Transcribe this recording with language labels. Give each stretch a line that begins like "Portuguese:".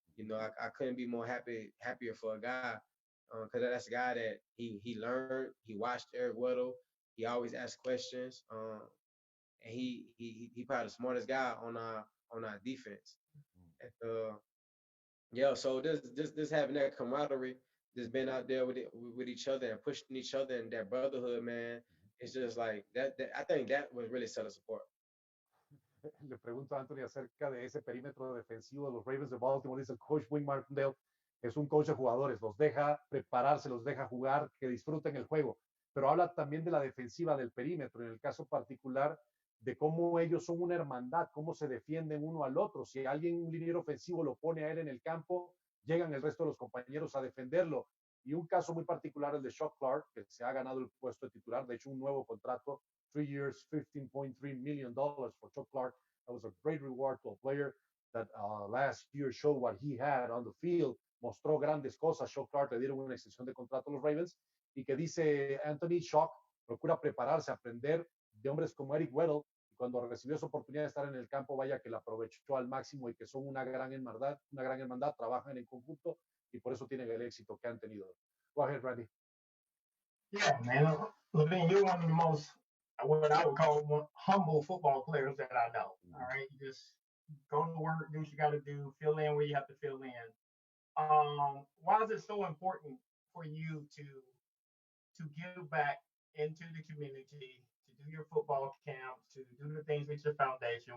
English: I couldn't be more happier for a guy, because that's a guy that he learned, he watched Eric Weddle, he always asked questions, and he probably the smartest guy on our defense. And, yeah, so this having that camaraderie, just being out there with each other and pushing each other and that brotherhood, man, it's just like that. I think that would really set us apart.
Spanish: Le pregunto a Anthony acerca de ese perímetro defensivo de los Ravens de Baltimore. Dice el coach Wink Martindale, es un coach de jugadores, los deja prepararse, los deja jugar, que disfruten el juego. Pero habla también de la defensiva del perímetro, en el caso particular de cómo ellos son una hermandad, cómo se defienden uno al otro. Si alguien, un liniero ofensivo, lo pone a él en el campo, llegan el resto de los compañeros a defenderlo. Y un caso muy particular, el de Shaw Clark, que se ha ganado el puesto de titular, de hecho un nuevo contrato,
English: 3 years, $15.3 million for Chuck Clark. That was a great reward to a player that last year showed what he had on the field.
Spanish: Mostró grandes cosas. Chuck Clark le dieron una extensión de contrato a los Ravens. Y que dice Anthony, Shock procura prepararse, aprender de hombres como Eric Weddle. Y cuando recibió esa oportunidad de estar en el campo, vaya que la aprovechó al máximo y que son una gran hermandad, trabajan en conjunto y por eso tienen el éxito que han tenido.
English: Go ahead, Randy. Yeah, man. Levine, you're one of the most, what I would call, humble football players that I know. All right, you just go to work, do what you got to do, fill in where you have to fill in. Why is it so important for you to give back into the community, to do your football camps, to do the things with your foundation?